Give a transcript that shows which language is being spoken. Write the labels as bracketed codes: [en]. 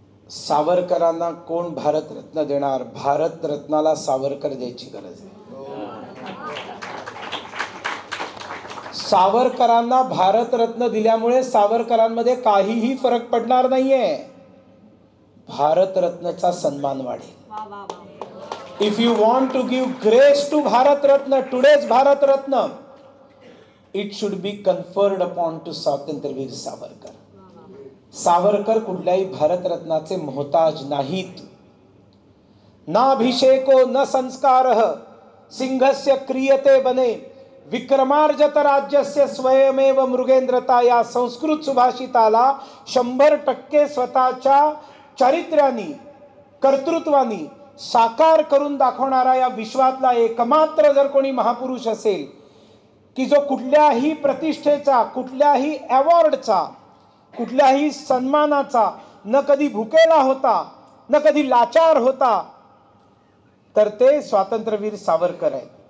[mr] सावरकरांना कोण भारतरत्न देणार? भारतरत्नाला सावरकर द्यायची गरज आहे. सावरकरांना भारतरत्न दिल्यामुळे सावरकरांमध्ये काहीही फरक पडणार नाहीये. भारतरत्नचा सन्मान वाढेल. [en] If you want to give grace to Bharat Ratna, today's Bharat Ratna, it should be conferred upon to Swatantryaveer Savarkar. [mr] सावरकर कुठल्याही भारत रत्नाचे मोहताज नाहीत. [sa] ना अभिषेको न संस्कारः सिंहस्य क्रियते बने विक्रमार्जत राज्यस्य स्वयमेव मृगेंद्रता. [mr] या संस्कृत सुभाषिताला 100% स्वतःच्या चारित्र्यानी, कर्तृत्वानी साकार करून दाखवणारा या विश्वातला एकमात्र जर कोणी महापुरुष असेल की जो कुठल्याही प्रतिष्ठेचा, कुठल्याही अवॉर्डचा, कुठल्याही सन्मानाचा न कधी भुकेला होता, न कधी लाचार होता, तर ते स्वातंत्र्यवीर सावरकर आहे.